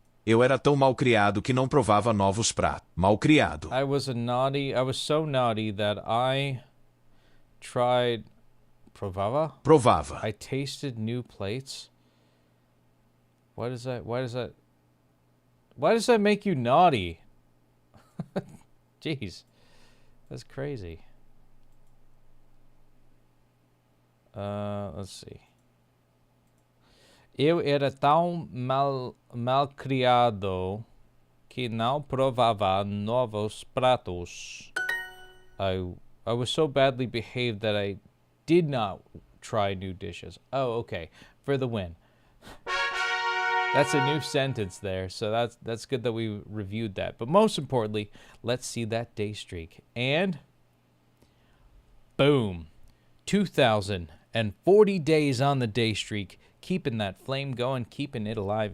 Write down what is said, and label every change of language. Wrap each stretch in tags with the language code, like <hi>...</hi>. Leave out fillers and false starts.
<pt>Eu era tão malcriado que não provava novos pratos. Malcriado.</pt> <en>I was so naughty that I tried... Provava? I tasted new plates. Why does that make you naughty? Jeez. That's crazy. Let's see.</en> <pt>Eu era tão malcriado que não provava novos pratos.</pt> <en>I was so badly behaved that I did not try new dishes. Oh, okay. For the win. That's a new sentence there, so that's good that we reviewed that. But most importantly, let's see that day streak. And boom, 2,040 days on the day streak, keeping that flame going, keeping it alive.</en>